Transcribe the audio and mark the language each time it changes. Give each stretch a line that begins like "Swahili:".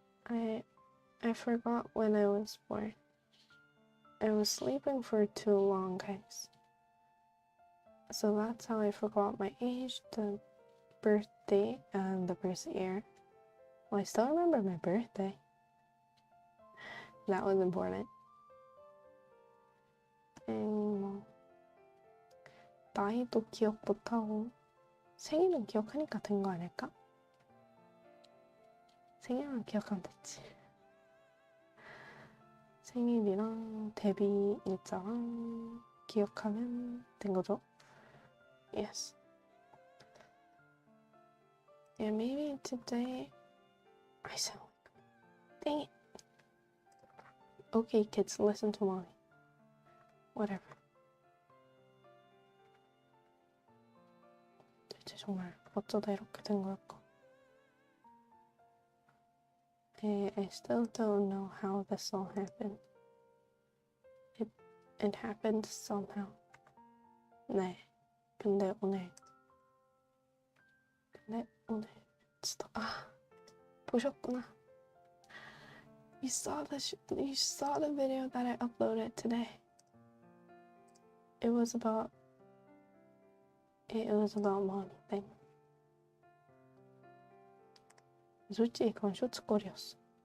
English: I forgot when I was born. I was sleeping for too long, guys. So that's how I forgot my age, the birthday, and the birth year. Well, I still remember my birthday. That was important.
Korean: 뭐 나이도 기억 못하고 생일은 기억하니까 된 거 아닐까? 생일만 기억하면 됐지. 생일이랑 데뷔 일자랑 기억하면 된 거죠?
English: Yes. Yeah, maybe today I sound like... Dang it. Okay, kids, listen to mommy. Whatever.
Korean: 대체 정말 어쩌다 이렇게 된 걸까?
English: I still don't know how this all happened. It happened somehow. 네.
Korean: 근데 오늘 진짜 보셨구나.
English: You saw the video that I uploaded today. It was about mommy thing.
Korean: 솔직히 그건 쇼츠거리였어.